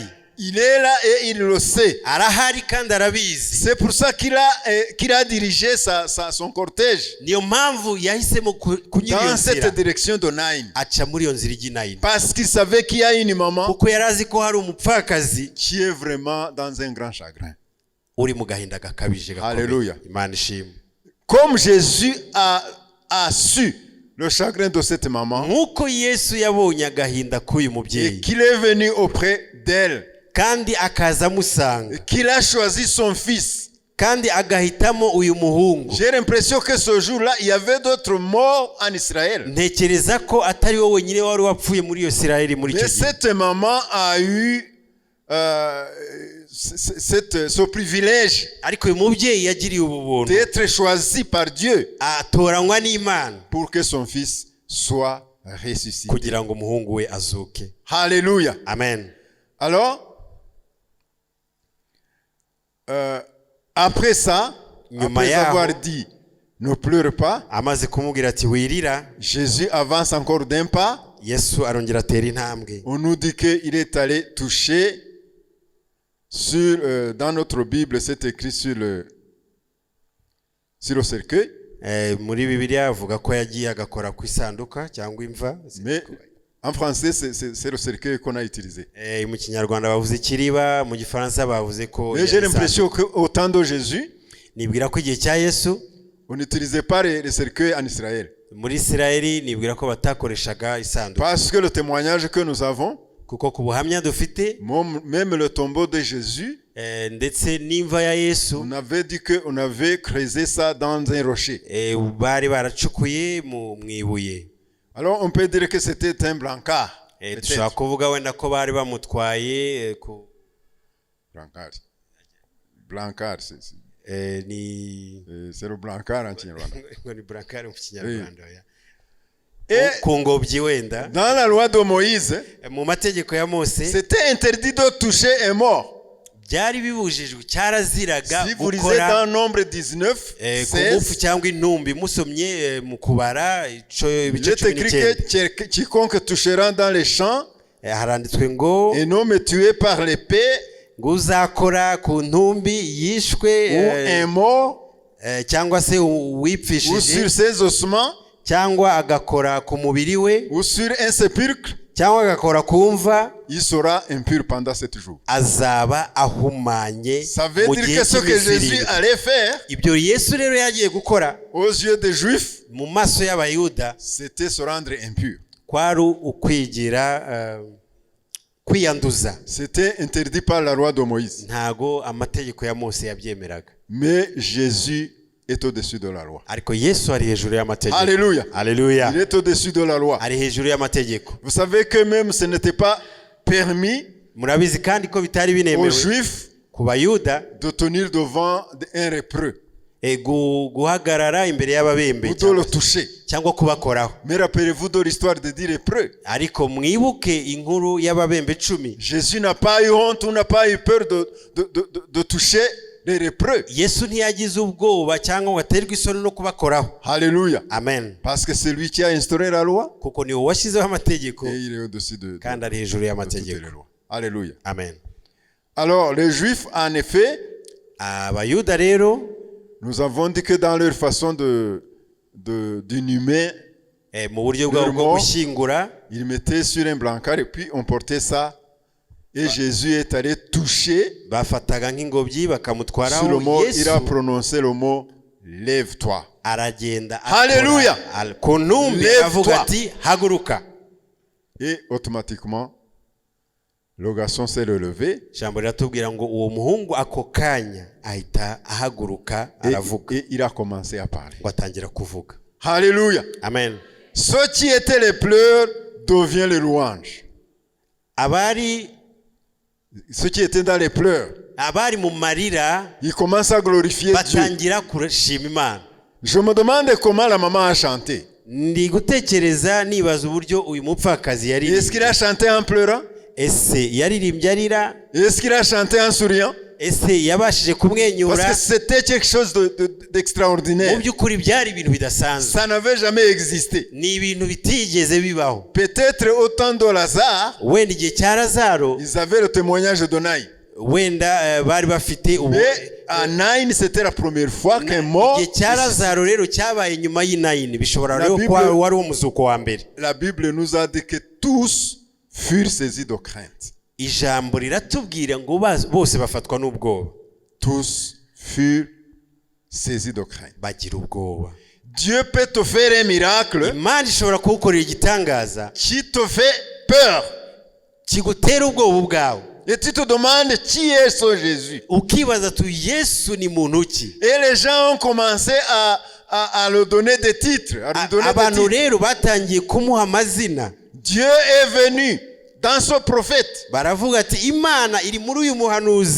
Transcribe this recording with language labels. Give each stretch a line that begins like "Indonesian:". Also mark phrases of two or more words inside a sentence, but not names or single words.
French: Il est là et il le sait.
Kinyarwanda: arahari kandi arabizi.
French: C'est pour ça qu'il a dirigé son cortège
Kinyarwanda: niyo mpamvu yahisemo kunyura iyo
French: dans cette
Kinyarwanda: nzira,
French: direction de Naïm.
Kinyarwanda: aca muri iyo nzira ijya i Nayini,
French: Parce qu'il savait qu'il y a une maman
Kinyarwanda: kuko yari azi ko hari umupfakazi
French: qui est vraiment dans un grand chagrin.
Kinyarwanda: uri mu gahinda gakabije gakomeye.
French: Alléluia.
Kinyarwanda: Imana ishimwe.
French: Comme Jésus a su le chagrin de cette maman,
Kinyarwanda: nk'uko Yesu yabonye agahinda k'uyu
French: et
Kinyarwanda: mubyeyi
French: qu'il est venu auprès d'elle,
Kinyarwanda: kandi akaza amusanga,
French: qu'il a choisi son fils.
Kinyarwanda: kandi agahitamo uyu muhungu,
French: J'ai l'impression que ce jour-là, il y avait d'autres morts en Israël.
Kinyarwanda: ntekereza ko atari wowe wenyine wari wapfuye muri iyo Isirayeli muri icyo
French: Mais
Kinyarwanda: gihe.
French: cette maman a eu ce privilège
Kinyarwanda: ariko uyu mubyeyi yagiriye ubu buntu,
French: d'être choisi par Dieu
Kinyarwanda: atoranywa n'Imana
French: pour que son fils soit ressuscité.
Kinyarwanda: kugira ngo umuhungu we azuke.
French: Alléluia. Amen. Alors, après ça,
Kinyarwanda: Nyuma
French: après
Kinyarwanda: yaho,
French: avoir dit ne pleure pas,
Kinyarwanda: amaze kumubwira ati wirira,
French: Jésus avance encore d'un pas.
Kinyarwanda: Yesu arongera atera intambwe.
French: On nous dit qu'il est allé toucher dans notre Bible, c'est écrit sur le cercueil.
Kinyarwanda: muri Bibiliya avuga ko yagiye agakora ku isanduka cyangwa imva.
French: Mais en français, c'est le cercueil qu'on a utilisé.
Kinyarwanda: mu Kinyarwanda bavuze ikiriba, mu Gifaransa bavuze ko
French: Mais j'ai l'impression qu'au temps de Jésus,
Kinyarwanda: nibwira ko igihe cya Yesu
French: on n'utilisait pas les cercueils en Israël.
Kinyarwanda: muri Isirayeli nibwira ko batakoreshaga isanduka,
French: Parce que le témoignage que nous avons,
Kinyarwanda: kuko ku buhamya dufite
French: même le tombeau de Jésus,
Kinyarwanda: ndetse n'imva ya Yesu,
French: on avait dit qu'on avait creusé ça dans un rocher.
Kinyarwanda: bari baracukuye mu ibuye.
French: Alors on peut dire que c'était un brancard.
Kinyarwanda: dushobora kuvuga wenda ko bari bamutwaye ku
French: Brancard, c'est le brancard en Kinyarwanda.
Kinyarwanda: ni brancard mu Kinyarwanda.
French: Et
Kinyarwanda: ku ngobyi wenda.
French: dans la loi de Moïse,
Kinyarwanda: mu mategeko ya Mose
French: c'était interdit de toucher un mort.
Kinyarwanda: byari bibujijwe cyaraziraga
French: Si vous lisez
Kinyarwanda: gukora
French: dans Nombre 19,
Kinyarwanda: ku ngufu 16, cyangwa intumbi musomye mu kubara ibice
French: il est 19 écrit que quiconque touchera dans les champs
Kinyarwanda: haranditswe ngo
French: un homme tué par l'épée
Kinyarwanda: ngo uzakora ku ntumbi yishwe
French: ou un mort
Kinyarwanda: cyangwa se
French: ou
Kinyarwanda: uwipfishije
French: sur ses ossements
Kinyarwanda: cyangwa agakora ku mubiri we
French: ou sur un sépulcre,
Kinyarwanda: cyangwa agakora ku mva
French: il sera impur pendant 7 jours.
Kinyarwanda: azaba ahumanye
French: Ça veut
Kinyarwanda: mu
French: dire
Kinyarwanda: gihe
French: que ce que
Kinyarwanda: cy'iminsi
French: Jésus
Kinyarwanda: irindwi.
French: allait faire
Kinyarwanda: ibyo yesu rero yagiye gukora
French: aux yeux des Juifs,
Kinyarwanda: mu maso y'abayuda
French: c'était se rendre impur.
Kinyarwanda: kwari ukwigira kwiyanduza.
French: C'était interdit par la loi de Moïse.
Kinyarwanda: Ntago amategeko ya Mose yabyemeraga.
French: Mais Jésus est au-dessus de la loi.
Kinyarwanda: Ariko Yesu ari hejuru y'amategeko.
French: Alléluia. Alléluia. Il est au-dessus de la loi.
Kinyarwanda: Ari hejuru y'amategeko.
French: Vous savez que même ce n'était pas permis
Kinyarwanda: Murabizi kandi ko bitari
French: aux
Kinyarwanda: binemewe
French: Juifs
Kinyarwanda: ku Bayuda
French: de tenir devant un lépreux
Kinyarwanda: guhagarara imbere y'ababembe
French: ou de le toucher.
Kinyarwanda: cyangwa kubakoraho.
French: Mais rappelez-vous de l'histoire des 10 lépreux.
Kinyarwanda: Ariko mwibuke inkuru y'ababembe 10.
French: Jésus n'a pas eu honte ou n'a pas eu peur de toucher les lépreux.
Kinyarwanda: Yesu ntiyagize ubwoba cyangwa ngo aterwe isoni no kubakoraho.
French: Alléluia. Amen. Parce que c'est lui qui a instauré la loi
Kinyarwanda: Kuko ni washyizeho amategeko
French: et il est au-dessus de
Kinyarwanda: kandi ari hejuru
French: toutes les
Kinyarwanda: y'amategeko.
French: lois. Alléluia. Amen. Alors, les Juifs, en effet,
Kinyarwanda: Abayuda rero
French: nous avons dit que dans leur façon d'inhumer,
Kinyarwanda: mu buryo bwabo bwo gushyingura
French: ils mettaient sur un brancard et puis on portait ça. Et Jésus est allé toucher
Kinyarwanda: bafataga nk'ingobyi
French: sur le
Kinyarwanda: bakamutwaraho.
French: mot, il a
Kinyarwanda: Yesu
French: prononcé le mot lève-toi.
Kinyarwanda: aragenda
French: Hallelujah.
Kinyarwanda: ku ntumbi
French: Lève-toi.
Kinyarwanda: avuga ati haguruka.
French: Et automatiquement, le garçon s'est relevé
Kinyarwanda: Ijambo riratubwira ngo uwo muhungu ako kanya ahita ahaguruka aravuga
French: et il a commencé à parler.
Kinyarwanda: ngo atangira kuvuga.
French: Alléluia. Amen. Ceux qui étaient les pleurs deviennent les louanges. Ceux qui étaient dans les pleurs,
Kinyarwanda: abari mu marira
French: ils commencent à glorifier Dieu.
Kinyarwanda: batangira kurashima Imana.
French: Je me demande comment la maman a chanté.
Kinyarwanda: Ndi gutekereza nibaza uburyo uyu mupfakazi
French: Est-ce qu'il
Kinyarwanda: yaririmbye.
French: a chanté en pleurant?
Kinyarwanda: Ese yaririmbye arira?
French: Est-ce qu'il a chanté en souriant?
Kinyarwanda: Ese yabashije kumwenyura?
French: Parce que c'était quelque chose d'extraordinaire.
Kinyarwanda: Mu by'ukuri byari ibintu bidasanzwe.
French: Ça n'avait jamais existé.
Kinyarwanda: Ni ibintu bitigeze bibaho.
French: Peut-être au temps de Lazare,
Kinyarwanda: Wenda igihe cya Lazaro
French: ils avaient le témoignage de Naïn.
Kinyarwanda: wenda bari bafite ubu.
French: Mais à Naïn, c'était la première fois qu'un mort.
Kinyarwanda: Igihe cya Lazaro rero cyabaye nyuma y'Inayini. Bishobora
French: La
Kinyarwanda: rero
French: Bible-
Kinyarwanda: kuba wari umuzuko wa mbere.
French: La Bible nous a dit que tous furent saisis de crainte.
Kinyarwanda: Ijambo riratubwira ngo bose bafatwa n'ubwoba.
French: Tous furent saisis de crainte.
Kinyarwanda: Bagira ubwoba.
French: Dieu peut te faire un miracle
Kinyarwanda: Imana ishobora kugukorera igitangaza
French: qui te fait peur.
Kinyarwanda: kigutera ubwoba ubwawe.
French: Et tu te demandes qui est ce Jésus.
Kinyarwanda: Ukibaza tu Yesu ni muntu ki?
French: Et les gens ont commencé à le donner des titres. À lui donner des
Kinyarwanda: Abantu
French: titres.
Kinyarwanda: rero batangiye kumuha amazina.
French: Dieu est venu dans ce prophète.
Kinyarwanda: Baravuga ati Imana iri muri uyu muhanuzi.